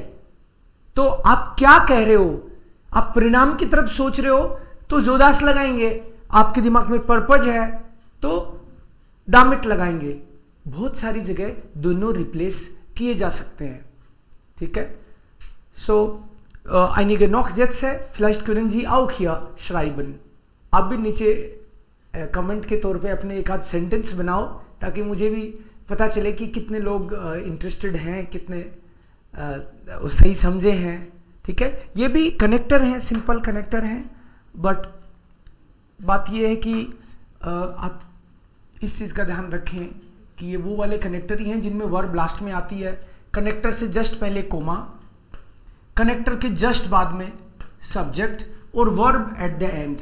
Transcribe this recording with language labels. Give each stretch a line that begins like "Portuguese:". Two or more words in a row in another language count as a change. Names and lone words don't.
Hindi: तो आप क्या कह रहे हो? आप परिणाम की तरफ सोच रहे हो तो सोदास लगाएंगे, आपके दिमाग में पर्पज है तो दामिट लगाएंगे। बहुत सारी जगह दोनों रिप्लेस किए जा सकते हैं, ठीक है।
German: सो einige noch Sätze, vielleicht können Sie auch hier schreiben।
Hindi: आप भी नीचे कमेंट के तौर पे अपने एक आध सेंटेंस बनाओ ताकि मुझे भी पता चले कि कितने लोग इंटरेस्टेड हैं, कितने सही समझे हैं, ठीक है। ये भी कनेक्टर हैं, सिंपल कनेक्टर हैं, बट बात ये है कि आप इस चीज़ का ध्यान रखें कि ये वो वाले कनेक्टर ही हैं जिनमें वर्ब लास्ट में आती है, कनेक्टर से जस्ट पहले कोमा, कनेक्टर के जस्ट बाद में सब्जेक्ट, और
English: verb at the end.